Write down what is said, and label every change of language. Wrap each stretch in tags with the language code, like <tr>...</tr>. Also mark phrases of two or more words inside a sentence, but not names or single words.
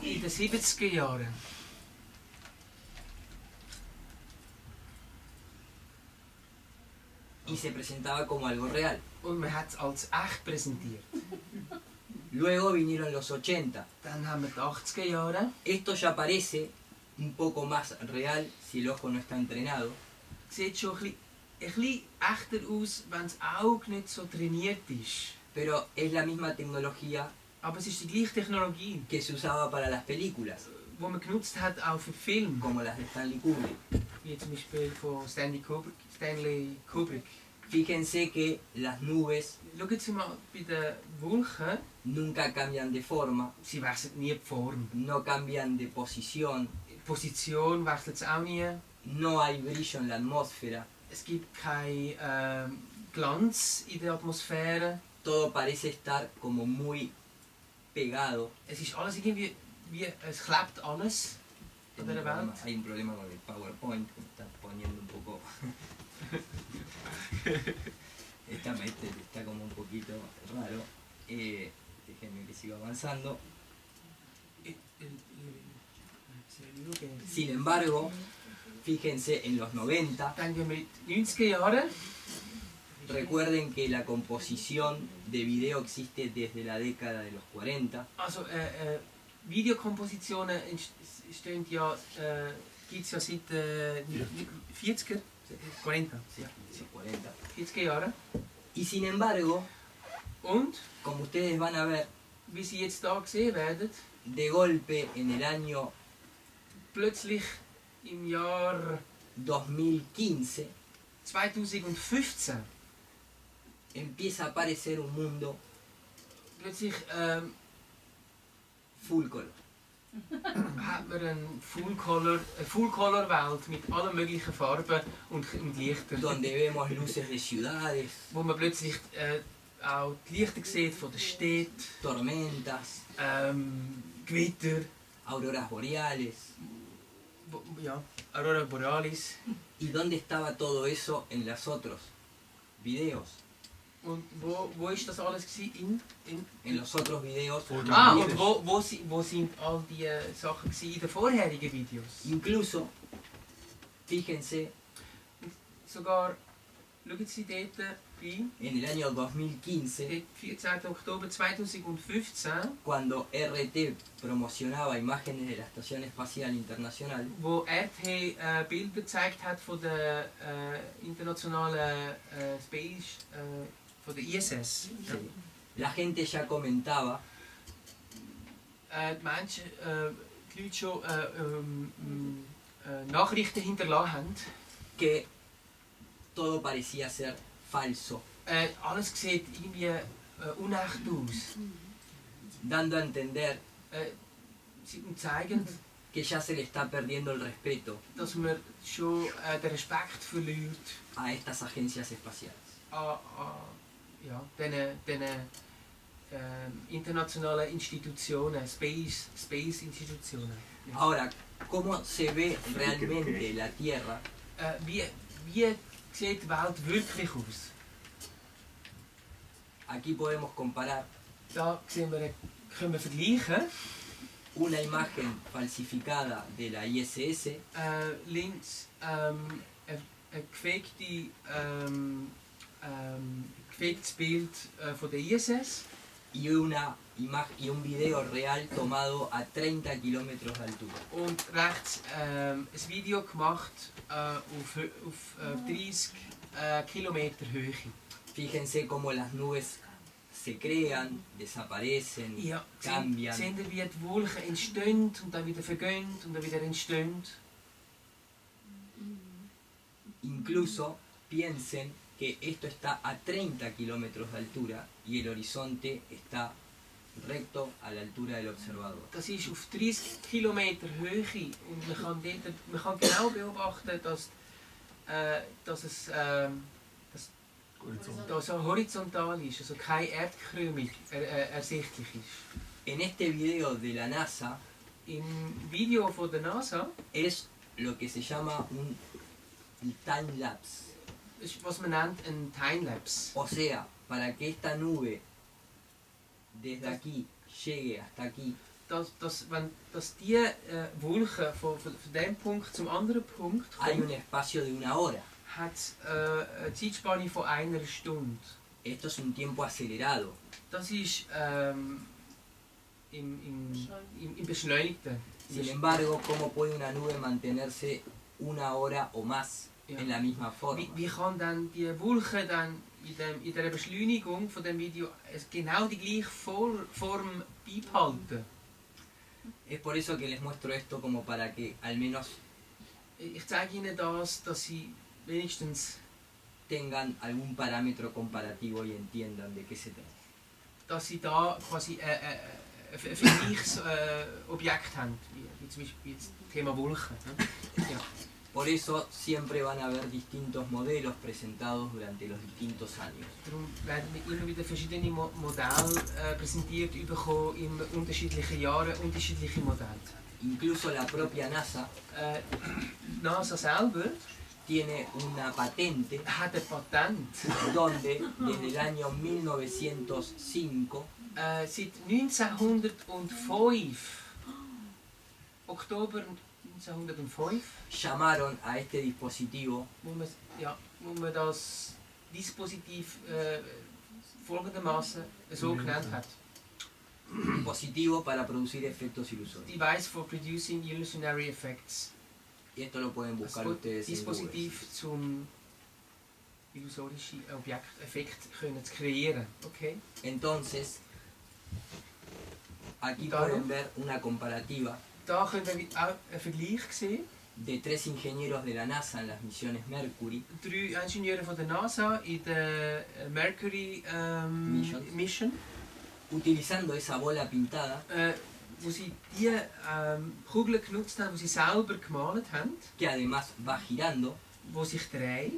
<de>in den 70er Jahren.</de> <es>Y se presentaba como algo real.</es> <de>Und man hat es als echt präsentiert.</de> <es>Luego vinieron los 80.</es> <de>Dann haben wir die 80er Jahre.</de> <es>Esto ya parece un poco más real si el ojo no está entrenado.</es> <de>Sieht schon ein bisschen echter aus, wenn das Auge nicht so trainiert ist.</de> <es>Pero es la misma tecnología</es> <de>Aber es ist die gleiche Technologie,</de> <es>que se usaba para las películas,</es> <de>die man genutzt hat auch für Filme,</de> <es>como las de Stanley Kubrick.</es> <de>wie zum Beispiel von Stanley Kubrick.</de> <es>Fíjense que las nubes</es> <de>Schauen Sie mal, bei den Wolken,</de> <es>nunca cambian de forma,</es> <de>sie wechseln nie die Form.</de> <es>no cambian de posición,</es> <de>Die Position wechselt es auch nie.</de> <es>no hay brillo en la atmósfera,</es> <de>Es gibt kein Glanz in der Atmosphäre.</de> <es>todo parece estar como muy pegado.</es> <de>Es ist alles irgendwie, es klebt alles in dieser Welt.</de> <es>Hay un problema con el PowerPoint que me está poniendo un poco. Este está como un poquito raro. Déjenme que siga avanzando. Sin embargo, fíjense en los 90.</es> <de>Denken wir in die 90er Jahre.</de> <es>Recuerden que la composición de video existe desde la década de los 40.</es> <de>Also, Videokompositionen entstehen ja, gibt es ja seit 40er, 40, Ja, 40. 40er Jahren.</de> <es>Y sin embargo,</es> <de>Und,</de> <es>como ustedes van a ver,</es> <de>wie Sie jetzt da gesehen werden,</de> <es>de golpe en el año</es> <de>plötzlich im Jahr</de> <es>2015</es> <de>2015</de> <es>empieza a aparecer un mundo</es> <de>plötzlich</de> <en>full color.</en> <de>hat man eine Full-Color-Welt mit allen möglichen Farben und Lichtern.</de> <es>Donde vemos luces de ciudades,</es> <de>Wo man plötzlich auch die Lichter sieht von der Städte,</de> <es>tormentas,</es> <de>Gewitter,</de> <es>auroras boreales.</es> <de>ja, Aurora Borealis.</de> <es>¿Y dónde estaba todo eso en los otros videos?</es> <de>Und wo ist das alles gewesen?</de> <es>En los otros videos.</es> <de>Und wo sind all die Sachen gewesen in den vorherigen Videos?</de> <es>Incluso, fíjense,</es> <de>Sogar, schauen Sie dort bei,</de> <es>en el año 2015,</es> <de>14. Oktober 2015,</de> <es>cuando RT promocionaba imágenes de la Estación Espacial Internacional,</es> <de>wo RT Bilder gezeigt hat von der internationalen Space, von der ISS.</de> <es>la gente ya comentaba</es> <de>Die Menschen, die Leute schon Nachrichten hinterlassen haben.</de> <es>que todo parecía ser falso,</es> <de>Alles sieht irgendwie unecht aus.</de> <es>dando a entender</es> <de>Sie zeigen,</de> <es>que ya se le está perdiendo el respeto</es> <de>dass man schon den Respekt verliert</de> <es>a estas agencias espaciales.</es> <de>an ja, diesen internationalen Institutionen, Space-Institutionen. Ja.</de> <es>Ahora, ¿cómo se ve realmente la Tierra?</es> <de>Wie sieht die Welt wirklich aus?</de> <es>Aquí podemos comparar</es> <de>Da können wir vergleichen.</de> <es>una imagen falsificada de la ISS</es> <de>Links ein gefaktes Bild von der ISS</de> <es>y y un video real tomado a 30 kilómetros de altura.</es> <de>und rechts ein Video gemacht auf 30 Kilometer Höhe.</de> <es>Fíjense cómo las nubes se crean, desaparecen,</es> <de>Ja,</de> <es>cambian.</es> <de>sehen Sie, wie die Wolken entstehen und dann wieder vergehen und dann wieder entstehen.</de> <es>Incluso piensen que esto está a 30 kilómetros de altura y el horizonte está recto a la altura del observador.</es> <de>Das ist auf 30 Kilometer Höhe und man kann genau beobachten, dass es so horizontal ist, also keine Erdkrümmung ersichtlich ist.</de> <es>En este video de la NASA</es> <de>Im Video von der NASA</de> <es>es lo que se llama un time-lapse.</es> <de>ist, was man nennt, ein Timelapse.</de> <es>O sea, para que esta nube desde aquí llegue hasta aquí,</es> <de>Dass die Wolke von dem Punkt zum anderen Punkt</de> <es>hay un</es> <de>kommt,</de> <es>espacio de una hora.</es> <de>hat eine Zeitspanne von einer Stunde.</de> <es>Esto es un tiempo acelerado.</es> <de>Das ist im Beschleunigten.</de> <es>Sin embargo, ¿cómo puede una nube mantenerse una hora o más</es> <de>Ja.</de> <es>en la misma forma?</es> <de>Wie kann dann die Wolke dann in der Beschleunigung von dem Video genau die gleiche Form beibehalten?</de> <es>Es por eso que les muestro esto como para que al menos</es> <de>Ich zeige Ihnen das, dass Sie wenigstens</de> <es>tengan algún parámetro comparativo y entiendan de qué se trata.</es> <de>dass Sie da quasi ein Vergleichsobjekt haben, wie zum Beispiel das Thema Wolken. Ne? Ja.</de> <es>Por eso siempre van a haber distintos modelos presentados durante los distintos años.</es> <de>Darum werden wir immer wieder verschiedene Modelle präsentiert bekommen, in unterschiedlichen Jahren unterschiedliche Modelle.</de> <es>Incluso la propia NASA</es> <de>NASA selber</de> <es>tiene una patente</es> <de>hat ein Patent,</de> <es>donde desde el año 1905</es> <de>seit 1905, Oktober 1905,</de> <es>llamaron a este dispositivo</es> <de>wo man das Dispositiv folgendermaßen so genannt hat.</de> <es>dispositivo para producir efectos ilusorios.</es> <en>Device for producing illusionary effects.</en> <es>Y esto lo pueden buscar</es> <de>Ein</de> <es>ustedes en Google.</es> <de>Dispositiv zum illusorische Effekt können zu kreieren.</de> <es>Okay? Entonces, aquí Claro. pueden ver una comparativa</es> <de>Da können wir auch einen Vergleich sehen.</de> <es>de 3 ingenieros de la NASA en las misiones Mercury</es> <de>3 Ingenieure von der NASA in der Mercury Mission,</de> <es>utilizando esa bola pintada</es> <de>wo sie die Kugel genutzt haben, die sie selber gemalt haben,</de> <es>que además va girando,</es> <de>wo sich dreht,</de>